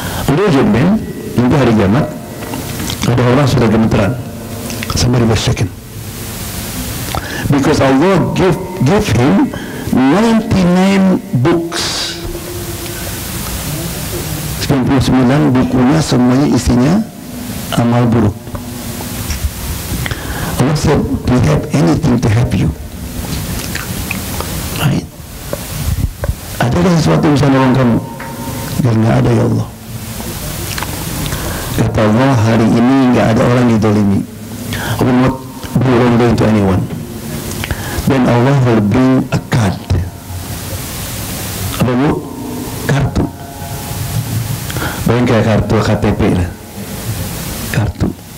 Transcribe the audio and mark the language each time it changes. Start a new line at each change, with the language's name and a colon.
Indonesian: Udah jadikan, hingga hari kiamat, ada orang sudah gemeteran.
English: Somebody was shaken. Because Allah give him 99 books.
Indonesian: 99 bukunya semuanya isinya amal buruk.
English: Allah said, do you have anything to help you? Right?
Indonesian: Adakah sesuatu yang bisa nolong kamu? Biar nggak ada ya Allah. Kata Allah, hari ini nggak ada orang didolimi.
English: I will not do wrongdoing to anyone. Then Allah will bring a card.
Indonesian: Apa bu? Kartu. Bayang kayak kartu KTP lah. Kartu.